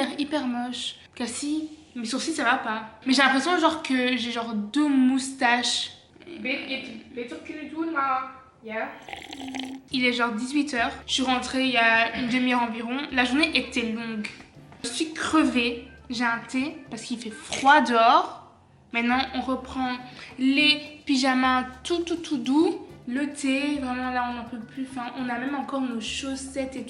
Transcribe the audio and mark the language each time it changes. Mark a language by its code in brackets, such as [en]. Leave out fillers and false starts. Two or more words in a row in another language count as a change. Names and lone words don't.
[fr] hyper moche. Cassie, mes sourcils ça va pas. Mais j'ai l'impression genre que j'ai genre 2 moustaches. [nl] Weet je kunnen doen, maar ja. [fr] Il est genre 18h. Je suis rentrée il y a une demi-heure environ. La journée était longue. Je suis crevée. J'ai un thé parce qu'il fait froid dehors. Maintenant, on reprend les pyjamas tout doux. Le thé, vraiment là, on n'en peut plus. Enfin, on a même encore nos chaussettes et tout.